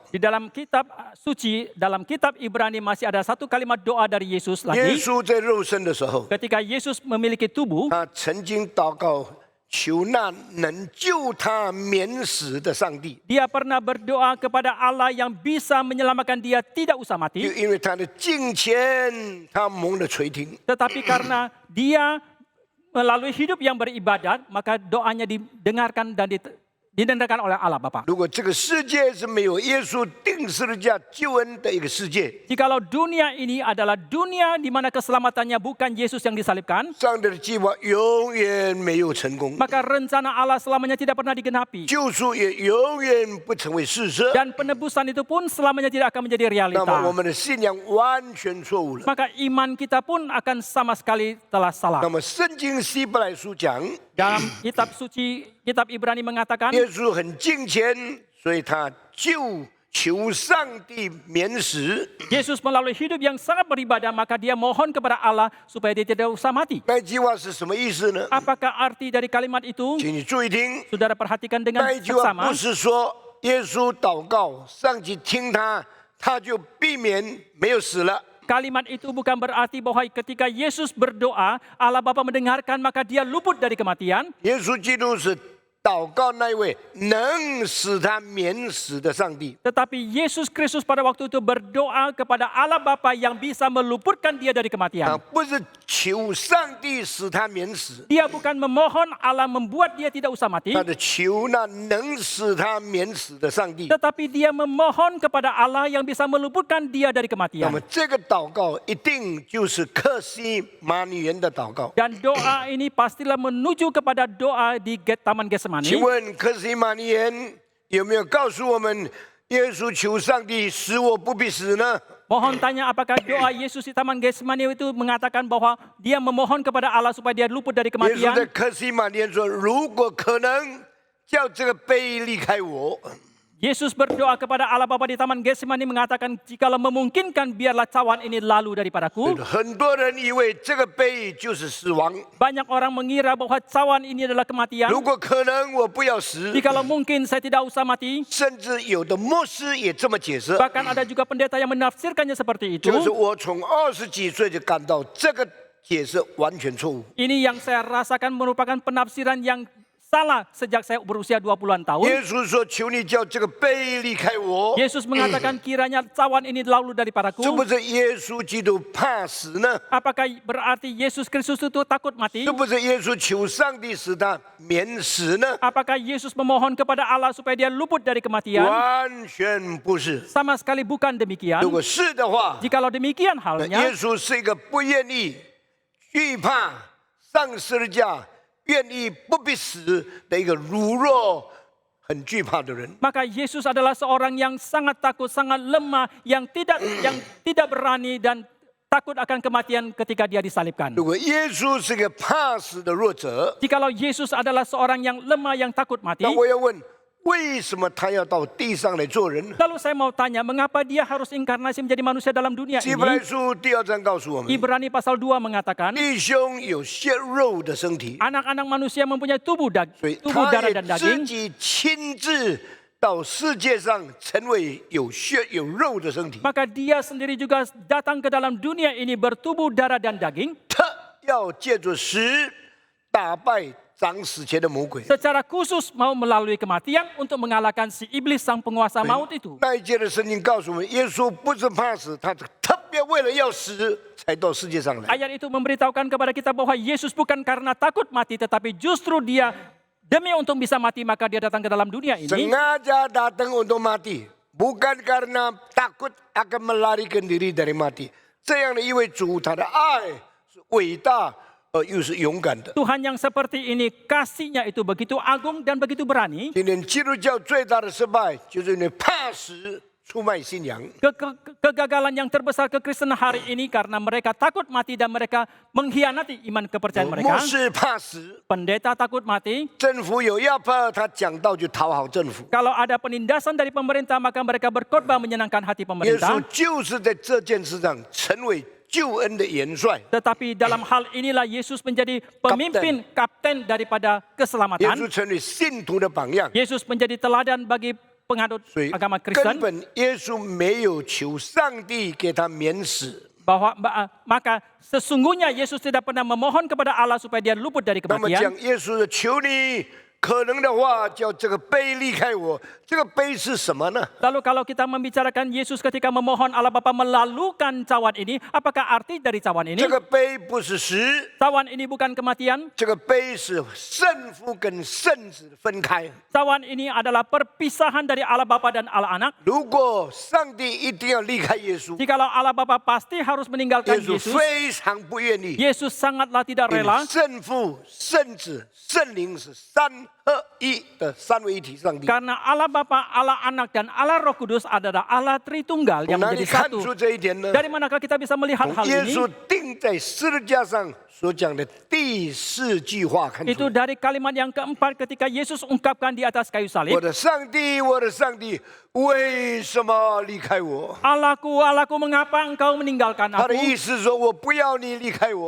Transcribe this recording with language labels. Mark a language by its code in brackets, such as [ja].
[id] Di dalam kitab suci, dalam kitab Ibrani masih ada satu kalimat doa dari Yesus [zh] 耶 [id] lagi. [zh] 稣在肉身的时候， [id] Ketika Yesus memiliki tubuh, [zh] 他曾经祷告，求那能救他免死的上帝， [id] dia pernah berdoa kepada Allah yang bisa menyelamatkan dia tidak usah mati. [zh] 因为他的敬虔，他蒙了垂听。 [id] Tetapi karena dia melalui hidup yang beribadat, maka doanya didengarkan dan didengarkan oleh Allah Bapa. [zh] 如果这个世界是没有耶稣定十字架救恩的一个世界， [id] Jikalau dunia ini adalah dunia di mana keselamatannya bukan Yesus yang disalibkan, [zh] 上帝的计划永远没有成功， [id] maka rencana Allah selamanya tidak pernah digenapi. [zh] 救赎也永远不成为事实。 [id] Dan penebusan itu pun selamanya tidak akan menjadi [zh] 那么我们的信仰完全错误了。 [id] Maka iman kita pun akan sama sekali telah salah. [zh] 那么圣经希伯来书讲， [id] Dalam kitab suci, kitab Ibrani mengatakan, [zh] 耶稣很敬虔，所以他求上帝免死。 [id] Yesus melalui hidup yang sangat beribadah, maka dia mohon kepada Allah supaya dia tidak usah mati. [zh] 那句话是什么意思呢？ [id] Apakah arti dari kalimat itu? [zh] 请你注意听， [id] Saudara perhatikan dengan [zh] 那一句话 [id] seksama. [zh] 不是说耶稣祷告，上帝听他，他就避免没有死了。 [id] Kalimat itu bukan berarti bahwa ketika Yesus berdoa, Allah Bapa mendengarkan maka dia luput dari kematian. [zh] 耶稣基督是祷告那一位能使他免死的上帝。 [id] Tetapi Yesus Kristus pada waktu itu berdoa kepada Allah Bapa yang bisa meluputkan dia dari [zh] 他 [id] kematian. [zh] 不是求上帝使他免死， [id] Dia bukan memohon Allah membuat dia tidak usah mati, [zh] 他的求那能使他免死的上帝。 [id] tetapi dia memohon kepada Allah yang bisa meluputkan dia dari [zh] 那 [id] kematian. [zh] 么这个祷告一定就是克西马尼园的祷告。 [id] Dan doa ini pastilah menuju kepada doa di Taman [zh] 请 [id] Getsemani. [zh] 问克西马尼园有没有告诉我们，耶稣求上帝使我不必死呢？ [id] Mohon tanya apakah doa Yesus di Taman Getsemani itu mengatakan bahwa dia memohon kepada Allah supaya dia luput dari [zh] 耶稣在 [id] kematian. [zh] 克西马尼园说：“如果可能，叫这个杯离开我。” [id] Yesus berdoa kepada Allah Bapa di Taman Getsemani mengatakan, jikalau memungkinkan biarlah cawan ini lalu daripadaku. [zh] 很多人以为这个杯就是死亡， [id] Banyak orang mengira bahwa cawan ini adalah kematian. [zh] 如果可能，我不要死。 [id] Jikalau mungkin saya tidak usah mati. [zh] 甚至有的牧师也这么解释， [id] Bahkan ada juga pendeta yang menafsirkannya seperti itu. [zh] 就是我从20几岁就感到这个解释完全错误。 [id] Ini yang saya rasakan merupakan penafsiran yang salah sejak saya berusia 20-an tahun. [zh] 耶稣说：“求你叫这个杯离开我。” [id] Yesus mengatakan kiranya cawan ini lalu daripadaku. [zh] 是不是耶稣基督怕死呢？ [id] Apakah berarti Yesus Kristus itu takut mati? [zh] 是不是耶稣求上帝使他免死呢？ [id] Apakah Yesus memohon kepada Allah supaya dia luput dari kematian? [zh] 完全不是。 [id] Sama sekali bukan demikian. [zh] 如果是的话， [id] Jikalau demikian [zh] 耶 [id] halnya, [zh] 稣是一个不愿意、惧怕上十字架、愿意不必死的一个柔弱、很惧怕的人。 [id] maka Yesus adalah seorang yang sangat takut, sangat lemah, yang tidak berani dan takut akan kematian ketika dia disalibkan. [zh] 如果耶稣是个怕死的弱者， [id] Jikalau Yesus adalah seorang yang lemah, yang takut mati, [zh] 那我要问：为什么他要到地上来做人？ [id] lalu saya mau tanya, mengapa dia harus inkarnasi menjadi manusia dalam dunia [zh] 希伯来 [id] ini? [zh] 书第2章告诉我们， [id] Ibrani pasal 2 mengatakan, [zh] 弟兄有血肉的身体， [id] anak-anak manusia mempunyai tubuh [zh] 所以 [id] darah dan [zh] 也自 [id] daging, [zh] 己亲自到世界上成为有血有肉的身体， [id] maka dia sendiri juga datang ke dalam dunia ini bertubuh darah dan daging, [zh] 他要借着死打败掌死前的魔鬼。 [id] secara khusus mau melalui kematian untuk mengalahkan si iblis sang penguasa maut itu. [zh] 那一节的圣经告诉我们，耶稣不是怕死，他是特别为了要死才到世界上来。 [id] Ayat itu memberitahukan kepada kita bahwa Yesus bukan karena takut mati, tetapi justru dia demi untuk bisa mati maka dia datang ke dalam dunia ini. Sengaja datang untuk mati, bukan karena takut akan melarikan diri dari mati. [zh] 这样的一位主，他的爱是伟大又是勇敢的。 [id] Tuhan yang seperti ini, kasihnya itu begitu agung dan begitu berani. [zh] 今天基督教最大的失败，就是因为怕死出卖信仰。 [id] Kegagalan yang terbesar kekristenan hari ini karena mereka takut mati dan mereka mengkhianati iman kepercayaan mereka. [zh] 师怕死， [id] Pendeta takut mati. [zh] 政府有要怕，他讲道就讨好政府。 [id] Kalau ada penindasan dari pemerintah maka mereka berkhotbah menyenangkan hati [zh] 耶稣 [id] pemerintah. [zh] 就是在这件事上成为救恩的元帅。 [id] Tetapi dalam hal inilah Yesus menjadi pemimpin kapten daripada [zh] 耶 [id] keselamatan. [zh] 稣成为信徒的榜样。 [id] Yesus menjadi teladan bagi penganut [zh] 所以 [id] agama [zh] 根 [id] Kristen. [zh] 本耶稣没有求上帝给他免死。 [id] Maka sesungguhnya Yesus tidak pernah memohon kepada Allah supaya dia luput dari [zh] 那么讲 [id] kematian. [zh] 耶稣的求你，可能的话叫这个杯离开我。这个杯是什么呢？ [id] Lalu kalau kita membicarakan Yesus ketika memohon Allah Bapa melalukan cawan ini, apakah arti dari cawan ini? [zh] 这个杯不是死， [id] Cawan ini bukan kematian. [zh] 这个杯是圣父跟圣子分开。 [id] Cawan ini adalah perpisahan dari Allah Bapa dan Allah Anak. [zh] 如果上帝一定要离开耶稣， [id] Jikalau Allah Bapa pasti harus [zh] 耶 [id] meninggalkan [zh] 稣 [id] Yesus, [zh] 非常不愿意。 [id] Yesus sangatlah tidak [zh] 因为 [id] rela [zh] 圣父、圣子、圣灵是三合一的三位一体上帝。 [id] karena Allah Bapa, Allah Anak dan Allah Roh Kudus adalah Allah Tritunggal [zh] 从 [id] yang [zh] 哪里 [id] menjadi [zh] 看 [id] satu. [zh] 出这一点呢？ [id] Dari manakah kita bisa melihat [zh] 从 [id] hal [zh] 耶 [id] ini? [zh] 稣钉在十字架上所讲的第四句话看出 [id] Itu [zh] 来。 [id] dari kalimat yang keempat ketika Yesus ungkapkan di atas kayu [zh] 我 [id] salib. [zh] 的上帝，我的上帝，为什么离开我？ [id] Allahku, Allahku, mengapa engkau meninggalkan [zh] 他的 [id] aku? [zh] 意思是说，我不要你离开我，